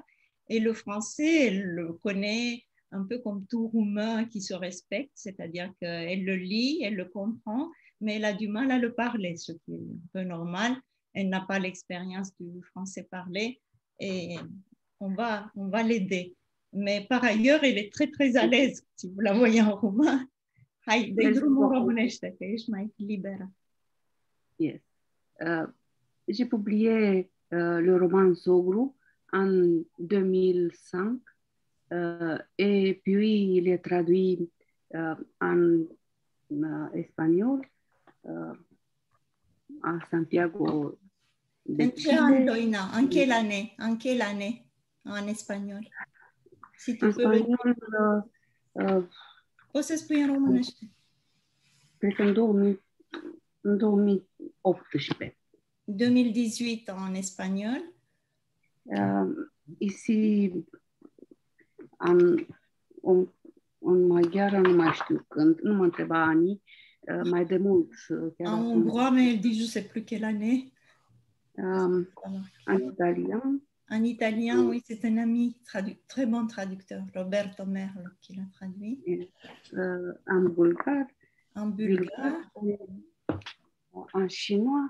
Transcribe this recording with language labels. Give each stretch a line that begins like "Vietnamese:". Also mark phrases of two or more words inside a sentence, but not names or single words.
French: Et le français, elle le connaît un peu comme tout Roumain qui se respecte, c'est-à-dire qu'elle le lit, elle le comprend, mais elle a du mal à le parler, ce qui est un peu normal. Elle n'a pas l'expérience du français parlé et on va l'aider. Mais par ailleurs, elle est très, très à l'aise, si vous la voyez en roumain.
Romanian: Hai, dă-i drumul românește, că ești mai liberă. Yes.
French: J'ai publié le roman Zogru en 2005 et puis il est traduit en espagnol à Santiago de
Romanian: În ce an, Doina? În
French: quelle année? En espagnol. Si tu peux
Romanian: poți să spui în românește. Cred că în 2018.
French: 2018 en espagnol. Ici,
Romanian: în maghiară, nu mai știu când, nu mă întreba Ani, mai de mult. Chiar
French: En
Romanian: acum.
French: hongrois, mais elle dit je ne sais plus quelle année.
Romanian: En italian.
French: En italien, oui, c'est un ami, très bon traducteur, Roberto Merlo, qui l'a traduit.
Romanian: En bulgar.
French: En bulgare. En chinois.